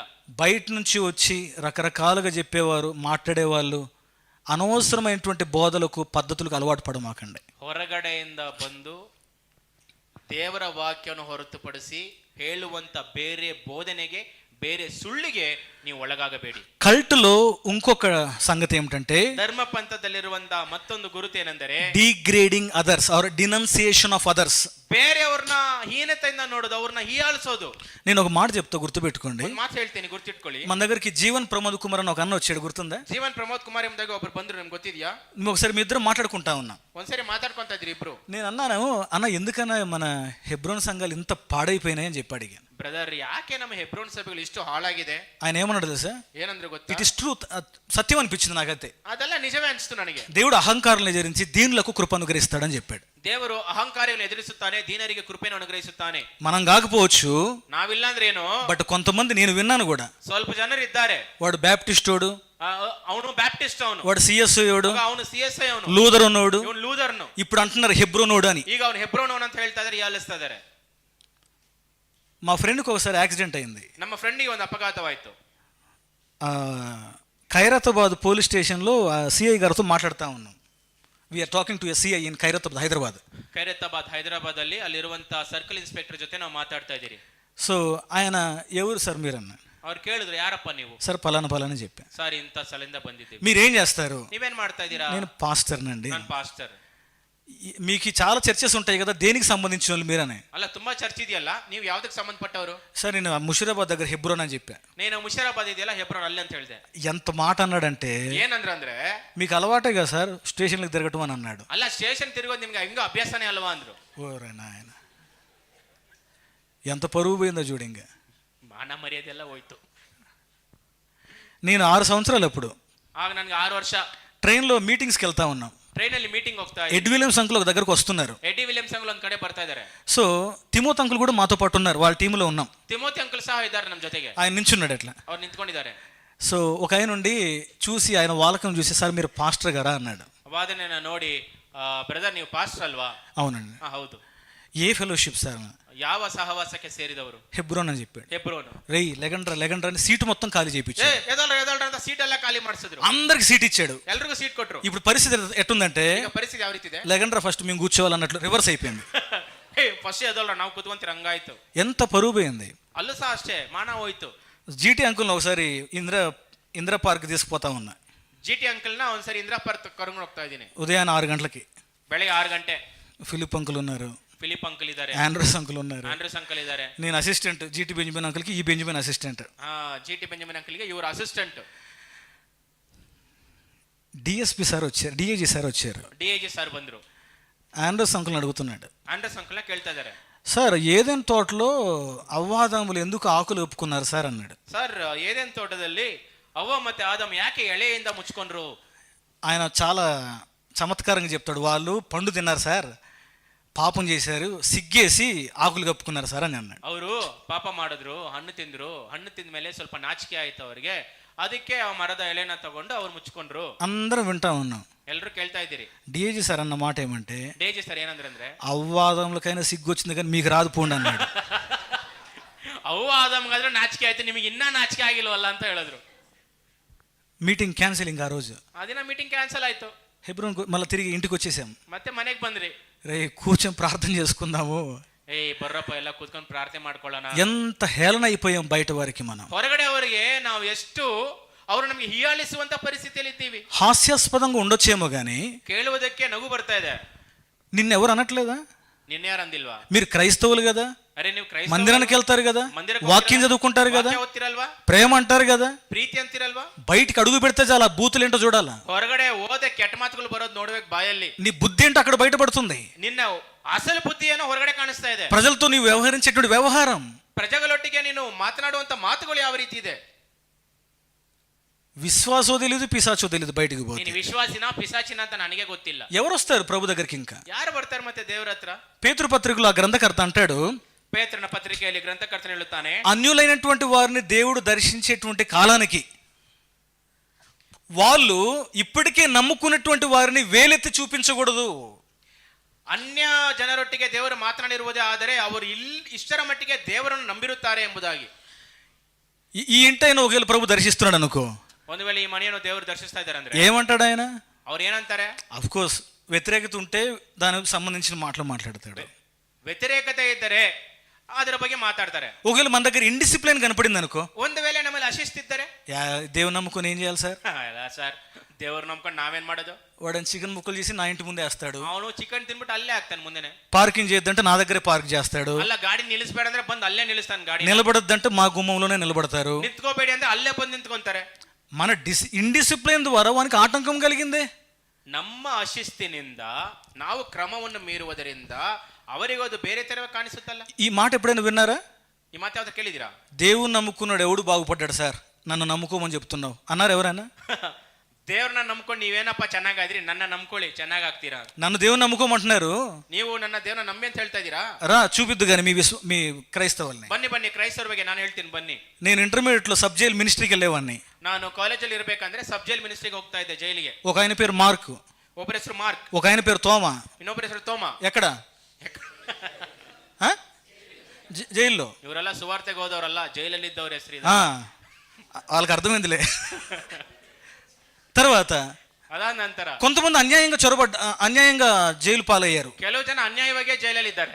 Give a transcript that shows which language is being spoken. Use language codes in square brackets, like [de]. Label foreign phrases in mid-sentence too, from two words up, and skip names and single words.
[te] బయట నుంచి వచ్చి రకరకాలుగా చెప్పేవారు, మాట్లాడేవాళ్ళు, అనవసరమైనటువంటి బోధలకు పద్ధతులకు అలవాటు పడమాకండి. [kn] ಹೊರಗಡೆಯಿಂದ ಬಂದು ದೇವರ ವಾಕ್ಯವನ್ನು ಹೊರತುಪಡಿಸಿ ಹೇಳುವಂತ ಬೇರೆ ಬೋಧನೆಗೆ, ಬೇರೆ ಸುಳ್ಳಿಗೆ ನೀವು ಒಳಗಾಗಬೇಡಿ. [te] కల్ట్లో ఇంకొక సంగతి ఏమిటంటే, [kn] ಧರ್ಮ ಪಂಥದಲ್ಲಿರುವಂತ ಮತ್ತೊಂದು ಗುರುತು ಏನೆಂದರೆ [en] degrading others or denunciation of others. [kn] ಬೇರೆಯವ್ರನ್ನ ಹೀನತೆಯಿಂದ ನೋಡೋದು, ಅವ್ರನ್ನ ಹೀಯಾಳಿಸೋದು. [te] నేను ఒక మాట చెప్తా, గుర్తుపెట్టుకోండి. [kn] ಒಂದು ಮಾತು ಹೇಳ್ತೀನಿ, ಗುರ್ತಿಟ್ಕೊಳ್ಳಿ. [te] మన దగ్గరికి జీవన్ ప్రమోద్ కుమార్ అని ఒక అన్న వచ్చాడు, గుర్తుందా? [kn] ಜೀವನ್ ಪ್ರಮೋದ್ ಕುಮಾರ್ ಎಂಬುದಾಗಿ ಒಬ್ರು ಬಂದ್ರು, ನಿಮ್ಗೆ ಗೊತ್ತಿದ್ಯಾ? [te] మేము ఒకసారి మీ ఇద్దరం మాట్లాడుకుంటా ఉన్నాం. [kn] ಒಂದ್ಸರಿ ಮಾತಾಡ್ಕೊಂತ ಇದ್ರಿ ಇಬ್ರು. [te] నేను అన్నాను, అన్న ఎందుకన్నా మన హెబ్రోన్ సంఘాలు ఇంత పాడైపోయినాయి అని చెప్పి అడిగాను. [kn] ಬ್ರದರ್, ಯಾಕೆ ನಮ್ಮ ಹೆಬ್ರೋನ್ ಸಭೆಗಳು ಇಷ್ಟು ಹಾಳಾಗಿದೆ? [te] ఆయన ఏమన్నాడు తెలుసా? [kn] ಏನಂದ್ರೆ ಗೊತ್ತಾ? [en] it is truth, [te] సత్యం అనిపించింది నాకైతే. [kn] ಅದೆಲ್ಲ నిజమే ಅನಿಸ್ತು ನನಗೆ. [te] దేవుడు అహంకారాలను ఎదిరించి దీనులకు కృప అనుగ్రహిస్తాడని చెప్పాడు. [kn] ದೇವರು ಅಹಂಕಾರಿಗಳನ್ನು ಎದುರಿಸುತ್ತಾನೆ, ದೀನರಿಗೆ ಕೃಪೆಯನ್ನು ಅನುಗ್ರಹಿಸುತ್ತಾನೆ. [te] మనం కాకపోవచ్చు, [kn] ನಾವಿಲ್ಲ ಅಂದ್ರೆ ಏನು, [te] బట్ కొంతమంది, నేను విన్నాను కూడా, [kn] ಸ್ವಲ್ಪ ಜನರು ಇದ್ದಾರೆ. [te] వాడు బ్యాప్టిస్టోడు, [kn] ಅವನು ಬ್ಯಾಪ್ಟಿಸ್ಟ್, ಅವನು [te] వాడు సిఎస్ఐడు, [kn] ಅವನು CSI, ಅವನು [te] లూథరనోడు, [kn] ಇವನು ಲೂದರ್ನು. [te] ఇప్పుడు అంటున్నారు హెబ్రోనోడు అని. [kn] ಈಗ ಅವನು ಹೆಬ್ರೋನ್ ಅವನು ಅಂತ ಹೇಳ್ತಾ ಇದಾರೆ, ಯಾಲಿಸ್ತಾ ಇದಾರೆ. [te] మా ఫ్రెండ్కి ఒకసారి యాక్సిడెంట్ అయింది. [kn] ನಮ್ಮ ಫ್ರೆಂಡಿಗೆ ಒಂದು ಅಪಘಾತವಾಯ್ತು. [te] ఖైరతాబాద్ [en] police stationlo [te] సిఐ గారితో మాట్లాడుతూ ఉన్నాం. [en] we are talking to a CI in Khairatabad, Hyderabad. [kn] ಹೈದರಾಬಾದ್ ಅಲ್ಲಿ ಅಲ್ಲಿರುವಂತ [en] circle inspector [kn] ಜೊತೆ ನಾವು ಮಾತಾಡ್ತಾ ಇದ್ದೀರಿ. [te] సో ఆయన ఎవరు సార్ మీరన్న? [kn] ಅವ್ರು ಕೇಳಿದ್ರು, ಯಾರಪ್ಪ ನೀವು? [te] సార్ పలానా పలానా చెప్పా. [kn] ಸರ್, ಇಂಥ ಸ್ಥಳದಿಂದ ಬಂದಿದ್ದೀವಿ. [te] మీరేం చేస్తారు? [kn] ನೀವೇನ್ ಮಾಡ್ತಾ ಇದ್ದೀರಾ? [te] నేను పాస్టర్నండి. [kn] ನಾನು ಪಾಸ್ಟರ್. [te] మీకు చాలా చర్చస్ ఉంటాయి కదా, దేనికి సంబంధించిన వాళ్ళు మీరనే? [kn] ಅಲ್ಲ, ತುಂಬಾ ಚರ್ಚ್ ಇದೆಯಲ್ಲ, ನೀವು ಯಾವ್ದಕ್ಕೆ ಸಂಬಂಧಪಟ್ಟವರು? [te] సార్, నేను ముషీరాబాద్ దగ్గర హెబ్రోన్ అని చెప్పా. [kn] నేను ಮುಷಿರಾಬಾದ್ ಇದೆಯಲ್ಲ, ಹೆಬ್ರೋನ್ ಅಲ್ಲಿ ಅಂತ ಹೇಳಿದೆ. [te] ఎంత మాట అన్నాడంటే, [kn] ಏನಂದ್ರೆ [te] మీకు అలవాటే కదా సార్ స్టేషన్లకు తిరగటం అని అన్నాడు. [kn] ಅಲ್ಲ, ಸ್ಟೇಷನ್ ತಿರುಗೋದು ನಿಮ್ಗೆ ಹೆಂಗ ಅಭ್ಯಾಸನೇ ಅಲ್ವಾ ಅಂದ್ರು. [te] ఓరే నాయన, ఎంత పరువు పోయిందో చూడు. ఇంకా [kn] ಮಾನ ಮರ್ಯಾದೆ ಎಲ್ಲ ಹೋಯ್ತು. [te] నేను 6 సంవత్సరాలు అప్పుడు, [kn] ಆಗ ನನ್ಗೆ 6 ವರ್ಷ, [en] trainlo meetingski [te] వెళ్తా ఉన్నాం. [kn] ಟ್ರೈನ್ ಅಲ್ಲಿ ಮೀಟಿಂಗ್ ಹೋಗ್ತಾ [te] ఎడ్ విలియమ్స్ అంకుల్ ఒక దగ్గరకు వస్తున్నారు. [kn] ಎಡ್ಡಿ ವಿಲಿಯಮ್ಸ್ ಅಂಕಲ್ ಒಂದ್ ಕಡೆ ಬರ್ತಾ ಇದಾರೆ. [te] సో తిమోతి అంకుల్ కూడా మాతో పాటు ఉన్నారు, వాళ్ళ టీంలో ఉన్నాం. [kn] ತಿಮೋತಿ ಅಂಕಲ್ ಸಹ ಇದ್ದಾರೆ ನಮ್ಮ ಜೊತೆಗೆ. [te] ఆయన నించున్నాడు అట్లా. [kn] ಅವ್ರು ನಿಂತ್ಕೊಂಡಿದ್ದಾರೆ. [te] సో ఒక ఆయన ఉండి చూసి, ఆయన వాలకం చూసి, సార్ మీరు పాస్టర్ గారా అన్నాడు. [kn] ವಾದನೆಯನ್ನ ನೋಡಿ, ಬ್ರದರ್ ನೀವು ಪಾಸ್ಟರ್ ಅಲ್ವಾ? [te] అవునండి. [kn] ಹೌದು. [te] ఏ ఫెలోషిప్ సార్? [kn] ಯಾವ ಸಹವಾಸಕ್ಕೆ ಸೇರಿದವರು? [te] హెబ్రోన్ అని చెప్పాడు. [kn] ಹೆಬ್ರೋನು. [te] రేయ్ లెగండ్రా అని సీటు మొత్తం ఖాళీ చేయించాడు. [kn] ಎದಲ್ರ ಅಂತ ಸೀಟ್ ಎಲ್ಲ ಖಾಲಿ ಮಾಡಿಸಿದ್ರು. [te] అందరికి సీట్ ఇచ్చాడు. [kn] ಎಲ್ರಿಗೂ ಸೀಟ್ ಕೊಟ್ರು. [te] ఇప్పుడు పరిస్థితి ఎట్టుందంటే, [kn] ಈಗ పరిಸ್ಥಿತಿ ಯಾವ ರೀತಿ ಇದೆ? [te] లెగండ్రా ఫస్ట్ మేము కూర్చోవాలన్నట్లు రివర్స్ అయిపోయింది. [kn] ಫಸ್ಟ್ ಎದಲ್ರ ನಾವು ಕೂತ್ಕೊಂತೀರ ಹಂಗಾಯ್ತು. [te] ఎంత పరువు పోయింది. [kn] ಅಲ್ಲೂ ಸಹ ಅಷ್ಟೇ, ಮಾನ ಹೋಯ್ತು. [te] జీటీ అంకుల్ని ఒకసారి ఇందిరా పార్క్ తీసుకుపోతా ఉన్నా. [kn] ಜಿಟಿ ಅಂಕಲ್ನ ಒಂದ್ಸರಿ ಇಂದಿರಾ ಪಾರ್ಕ್ ಕರ್ಕೊಂಡು ಹೋಗ್ತಾ ಇದ್ದೀನಿ. [te] ఉదయాన్నే 6 గంటలకి. [kn] ಬೆಳಿಗ್ಗೆ 6 ಗಂಟೆ. [te] ఫిలిప్ అంకుల్ ఉన్నారు, [kn] ಫಿಲಿಪ್ ಅಂಕಲ್ ಇದ್ದಾರೆ, [te] ఆండ్రూస్ అంకుల్ ఉన్నారు, [kn] ಆಂಡ್ರೂಸ್ ಅಂಕಲ್ ಇದ್ದಾರೆ. [te] నేను అసిస్టెంట్. జీటీ బెంజమిన్ అంకుల్కి ఈ బెంజమిన్ అసిస్టెంట్. [kn] ಜಿಟಿ ಬೆಂಜಮಿನ್ ಅಂಕಲ್ಗೆ ಇವರು ಅಸಿಸ್ಟೆಂಟ್. [te] డిఎస్పి సార్ వచ్చారు, డిఐజీ సార్ వచ్చారు. [kn] ಡಿಐಜಿ ಸರ್ ಬಂದ್ರು. [te] ఆండ్రూస్ అంకుల్ని అడుగుతున్నాడు, [kn] ಆಂಡ್ರೂಸ್ ಅಂಕಲ್ನ ಕೇಳ್ತಾ ಇದ್ದಾರೆ, [te] సార్ ఏదైనా తోటలో అవ్వాదాములు ఎందుకు ఆకులు ఒప్పుకున్నారు సార్ అన్నాడు. [kn] ಸರ್ ಏದೇನ್ ತೋಟದಲ್ಲಿ ಅವ್ವ ಮತ್ತೆ ಆದಮ್ ಯಾಕೆ ಎಳೆಯಿಂದ ಮುಚ್ಕೊಂಡ್ರು? [te] ఆయన చాలా చమత్కారంగా చెప్తాడు, వాళ్ళు పండు తిన్నారు సార్, పాపం చేశారు, సిగ్గేసి ఆకులు కప్పుకున్నారు సార్ అని అన్నాడు. [kn] ಅವರು ಪಾಪ ಮಾಡಿದ್ರು, ಹಣ್ಣು ತಿಂದ್ರು, ಹಣ್ಣು ತಿಂದ ಮೇಲೆ ಸ್ವಲ್ಪ ನಾಚಿಕೆ ಆಯ್ತು ಅವ್ರಿಗೆ, ಅದಕ್ಕೆ ಆ ಮರದ ಎಲೆನ ತಗೊಂಡು ಅವ್ರು ಮುಚ್ಕೊಂಡ್ರು. [te] అందరం వింటా ఉన్నాం. [kn] ಎಲ್ರು ಕೇಳ್ತಾ ಇದ್ದೀರಿ. [te] డిఐజీ సార్ అన్న మాట ఏమంటే, [kn] ಡಿಐಜಿ ಸರ್ ಏನಂದ್ರೆ, [te] అవ్వాదములకైనా సిగ్గు వచ్చింది కానీ మీకు రాదు పోండి అన్నాడు. [kn] ಅವ್ವ ಆದಮ್ಗಾದ್ರೆ ನಾಚಿಕೆ ಆಯ್ತು, ನಿಮಗೆ ಇನ್ನ ನಾಚಿಕೆ ಆಗಿಲ್ವಲ್ಲ ಅಂತ ಹೇಳಿದ್ರು. [en] meeting cancelling [te] ఆ రోజు. [kn] ಆ ದಿನ [en] meeting cancel [kn] ಆಯ್ತು. [te] హెబ్రోన్ మళ్ళీ తిరిగి ఇంటికి వచ్చేసాం. [kn] ಮತ್ತೆ ಮನೆಗೆ ಬಂದ್ರಿ. [te] రే కూర్చొని ప్రార్థన చేసుకుందాము. [kn] ಬರ್ರಪ್ಪ ಎಲ್ಲ ಕೂತ್ಕೊಂಡು ಪ್ರಾರ್ಥನೆ ಮಾಡ್ಕೊಳ್ಳೋಣ. [te] ఎంత హేళన అయిపోయాం బయట వారికి మనం. [kn] ಹೊರಗಡೆ ಅವರಿಗೆ ನಾವು ಎಷ್ಟು ಅವರು ನಮಗೆ ಹೀಯಾಳಿಸುವಂತ ಪರಿಸ್ಥಿತಿಯಲ್ಲಿ ಇದ್ದೀವಿ. [te] హాస్యాస్పదంగా ఉండొచ్చేమో గానీ [kn] ಕೇಳುವುದಕ್ಕೆ ನಗು ಬರ್ತಾ ಇದೆ. [te] నిన్నెవరు అనట్లేదా? [kn] ನಿನ್ನ ಯಾರು ಅಂದಿಲ್ವಾ? [te] మీరు క్రైస్తవులు కదా, [kn] ಅರೆ ನೀವು ಕ್ರೈಸ್ತವರು, [te] మందిరానికి వెళ్తారు కదా, వాక్యం చదువుకుంటారు కదా, [kn] ಓದ್ತಿರಲ್ವಾ, [te] ప్రేమ అంటారు కదా, [kn] ಪ್ರೀತಿ ಅಂತಿರಲ್ವಾ, [te] బయటికి అడుగు పెడితే చాలా బూతులు ఏంటో చూడాలా. [kn] ಹೊರಗಡೆ ಹೋದೆ ಕೆಟ್ಟ ಮಾತುಗಳು ಬರೋದು ನೋಡ್ಬೇಕು ಬಾಯಲ್ಲಿ. [te] నీ బుద్ధి ఏంటో అక్కడ బయటపడుతుంది. [kn] ನಿನ್ನ ಅಸಲು ಬುದ್ಧಿ ಏನೋ ಹೊರಗಡೆ ಕಾಣಿಸ್ತಾ ಇದೆ. [te] ప్రజలతో నీవు వ్యవహరించేటువంటి వ్యవహారం, [kn] ಪ್ರಜೆಗಳೊಟ್ಟಿಗೆ ನೀನು ಮಾತನಾಡುವಂತ ಮಾತುಗಳು ಯಾವ ರೀತಿ ಇದೆ. [te] విశ్వాసో తెలియదు, పిశాచో తెలియదు. బయటికి పోతే [kn] ನೀನು ವಿಶ್ವಾಸಿನ ಪಿಸಾಚಿನ ಅಂತ ನನಗೆ ಗೊತ್ತಿಲ್ಲ. [te] ఎవరు వస్తారు ప్రభు దగ్గరికి? ఇంకా [kn] ಯಾರು ಬರ್ತಾರೆ ಮತ್ತೆ ದೇವರ ಹತ್ರ? [te] పేతురు పత్రికలో ఆ గ్రంథకర్త అంటాడు, [kn] ಪೇತ್ರನ ಪತ್ರಿಕೆಯಲ್ಲಿ ಗ್ರಂಥಕರ್ತನು ಹೇಳುತ್ತಾನೆ, [te] అన్యులైనటువంటి వారిని దేవుడు దర్శించేటువంటి కాలానికి వాళ్ళు ఇప్పటికే నమ్ముకున్నటువంటి వారిని వేలెత్తి చూపించకూడదు. [kn] ಅನ್ಯ ಜನರೊಟ್ಟಿಗೆ ದೇವರು ಮಾತನಾಡಿರುವುದೇ ಆದರೆ ಅವರು ಇಷ್ಟರ ಮಟ್ಟಿಗೆ ದೇವರನ್ನು ನಂಬಿರುತ್ತಾರೆ ಎಂಬುದಾಗಿ. [te] ఈ ఇంటైనా ఒకవేళ ప్రభు దర్శిస్తున్నాడు అనుకో, [kn] ಒಂದು ವೇಳೆ ಈ ಮನೆಯನ್ನು ದೇವರು ದರ್ಶಿಸ್ತಾ ಇದ್ದಾರೆ ಅಂದ್ರೆ [te] ఏమంటాడు ఆయన? [kn] ಅವ್ರು ಏನಂತಾರೆ? [en] of course [te] వ్యతిరేకత ఉంటే దానికి సంబంధించిన మాటలు మాట్లాడతాడు. [kn] ವ್ಯತಿರೇಕತೆ ಇದ್ದರೆ ಅದರ ಬಗ್ಗೆ ಮಾತಾಡ್ತಾರೆ. [te] ఒకవేళ మన దగ్గర ఇండిసిప్లిన్ కనపడింది అనుకో, [kn] ಒಂದು ವೇಳೆ ನಮ್ಮಲ್ಲಿ ಅಶಿಸ್ತಿದ್ದರೆ, [te] దేవుని నమ్ముకొని ఏం చేయాలి సార్? [kn] ಸರ್ ದೇವ್ರು ನಂಬ್ಕೊಂಡು ನಾವೇನ್ ಮಾಡೋದು? [te] వాడని చికెన్ ముక్కలు చేసి నా ఇంటి ముందే వేస్తాడు. [kn] ಅವನು ಚಿಕನ್ ತಿನ್ಬಿಟ್ಟು ಅಲ್ಲೇ ಹಾಕ್ತಾನೆ ಮುಂದೆನೆ. [te] పార్కింగ్ చేయొద్దంటే నా దగ్గరే పార్క్ చేస్తాడు. [kn] ಅಲ್ಲ ಗಾಡಿ ನಿಲ್ಲಿಸಬೇಡ ಅಂದ್ರೆ ಬಂದು ಅಲ್ಲೇ ನಿಲ್ಲಿಸ್ತಾನೆ ಗಾಡಿ. [te] నిలబడొద్దంటే మా గుమ్మంలోనే నిలబడతారు. [kn] ನಿಂತ್ಕೋಬೇಡಿ ಅಂದ್ರೆ ಅಲ್ಲೇ ಬಂದು ನಿಂತ್ಕೊಂತಾರೆ. [te] మన ఇండిసిప్లిన్ ద్వారా వానికి ఆటంకం కలిగిందే. [kn] ನಮ್ಮ ಅಶಿಸ್ತಿನಿಂದ ನಾವು ಕ್ರಮವನ್ನು ಮೀರುವುದರಿಂದ ಅವರಿಗೂ ಅದು ಬೇರೆ ತರವೇ ಕಾಣಿಸುತ್ತಲ್ಲ. [te] ఈ మాట ఎప్పుడైనా విన్నారా? [kn] ಈ ಮಾತು ಯಾವ್ದು ಕೇಳಿದಿರಾ? [te] దేవుని నమ్ముకున్నాడు ఎవడు బాగుపడ్డాడు సార్, నన్ను నమ్ముకోమని చెప్తున్నావు అన్నారు ఎవరైనా? [kn] ದೇವ್ರನ್ನ ನಂಬ್ಕೊಂಡು ನೀವೇನಪ್ಪ ಚೆನ್ನಾಗಾದ್ರಿ, ನನ್ನ ನಂಬ್ಕೊಳ್ಳಿ ಚೆನ್ನಾಗಾಗ್ತೀರಾ. [te] నన్ను దేవుని నమ్ముకోమంటున్నారు, [kn] ನೀವು ನನ್ನ ದೇವ್ರನ್ನ ನಂಬಿ ಅಂತ ಹೇಳ್ತಾ ಇದ್ದೀರಾ? [te] రా చూపిద్దు కానీ మీ క్రైస్తవుల్ని. [kn] ಬನ್ನಿ ಬನ್ನಿ, ಕ್ರೈಸ್ತವ್ರ ಬಗ್ಗೆ ನಾನು ಹೇಳ್ತೀನಿ ಬನ್ನಿ. [te] నేను ఇంటర్మీడియట్ లో [en] sub jail ministryki [te] వెళ్ళేవాడిని. [kn] ನಾನು ಕಾಲೇಜಲ್ಲಿ ಇರಬೇಕಂದ್ರೆ [en] sub jail ministryge [kn] ಹೋಗ್ತಾ ಇದ್ದೆ, ಜೈಲಿಗೆ. [te] ఒక ఆయన పేరు మార్క్, [kn] ಒಬ್ಬರ ಹೆಸರು ಮಾರ್ಕ್, [te] ఒక ఆయన పేరు తోమా. [kn] ಇನ್ನೊಬ್ಬರ ಹೆಸರು ತೋಮಾ. [te] ఎక్కడ? జైల్లో. [kn] ಇವರೆಲ್ಲ ಸುವಾರ್ತೆಗೆ ಹೋದವರಲ್ಲ, ಜೈಲಲ್ಲಿ ಇದ್ದವ್ರ ಹೆಸರು. [te] వాళ్ళకి అర్థమైందిలే. తర్వాత [kn] ಅದಾದ ನಂತರ [te] కొంతమంది అన్యాయంగా జైలు పాలయ్యారు. [kn] ಕೆಲವು ಜನ ಅನ್ಯಾಯವಾಗಿ ಜೈಲಲ್ಲಿ ಇದ್ದಾರೆ.